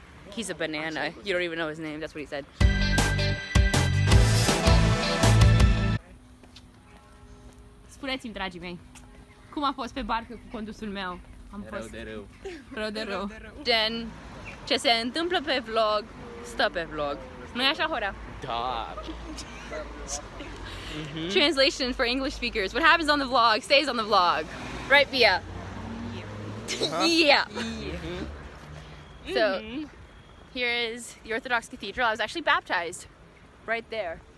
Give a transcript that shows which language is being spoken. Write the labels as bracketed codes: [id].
[en] He's a banana. You don't even know his name. That's what he said. [ro] Spuneți-mi, dragii mei, cum a fost pe barcă cu condusul meu? Am fost rău de rău. Gen, ce se întâmplă pe vlog, stă pe vlog. Nu-i așa, Hora? Da. [en] Translation for English speakers. What happens on the vlog stays on the vlog. Right, Bia? Yeah. So, here is the Orthodox Cathedral. I was actually baptized right there.